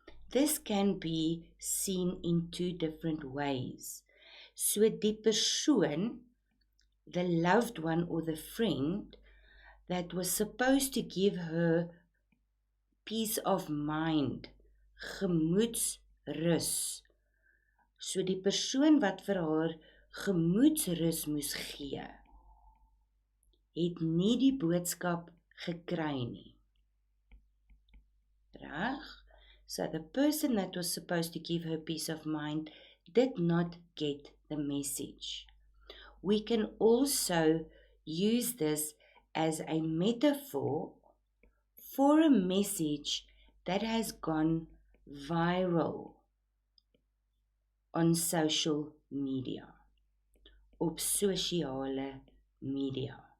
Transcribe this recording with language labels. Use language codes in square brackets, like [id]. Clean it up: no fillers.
[en] This can be seen in two different ways. [af] So die persoon, [en] the loved one or the friend, that was supposed to give her peace of mind, gemoedsrus. [af] So die persoon wat vir haar gemoedsrus moes gee, het nie die boodskap gekry nie. Reg? [en] So the person that was supposed to give her peace of mind did not get the message. We can also use this as a metaphor for a message that has gone viral on social media, [af] op sosiale media.